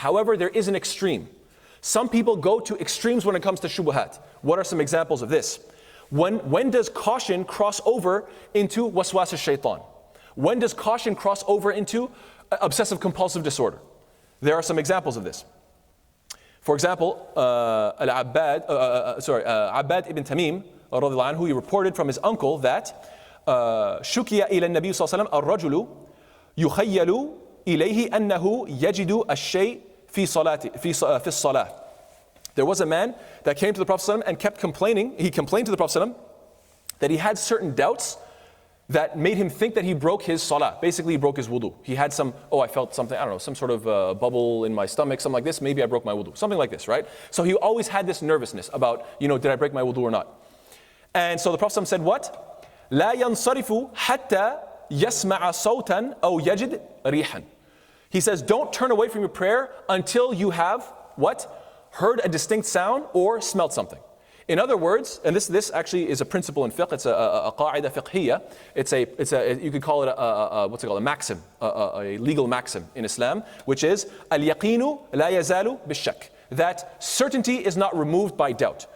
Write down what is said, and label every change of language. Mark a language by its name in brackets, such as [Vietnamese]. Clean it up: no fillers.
[English] However, there is an extreme. Some people go to extremes when it comes to shubuhat. What are some examples of this? When does caution cross over into waswas al-shaytan? When does caution cross over into obsessive compulsive disorder? There are some examples of this. For example, Abbad ibn Tamim, radiallahu anhu, he reported from his uncle that [Arabic] شُكِيَ إِلَى النَّبِيِّ صلى الله عليه وسلم الرجل يخيل إليه أنه يجد الشيء في الصلاة. [English] There was a man that came to the Prophet ﷺ and kept complaining. He complained to the Prophet ﷺ that he had certain doubts that made him think that he broke his salah. Basically, he broke his wudu. He had I felt something, I don't know, some sort of bubble in my stomach, something like this. Maybe I broke my wudu. Something like this, right? So he always had this nervousness about, did I break my wudu or not? And so the Prophet said, what? [Arabic] لا ينصرف حتى يسمع صوتا أو يجد ريحا. [English] He says, don't turn away from your prayer until you have, what? Heard a distinct sound or smelled something. In other words, and this actually is a principle in fiqh, it's a qaida fiqhiyya, you could call it a maxim, a legal maxim in Islam, which is al-yaqinu la yazalu bish-shak, that certainty is not removed by doubt.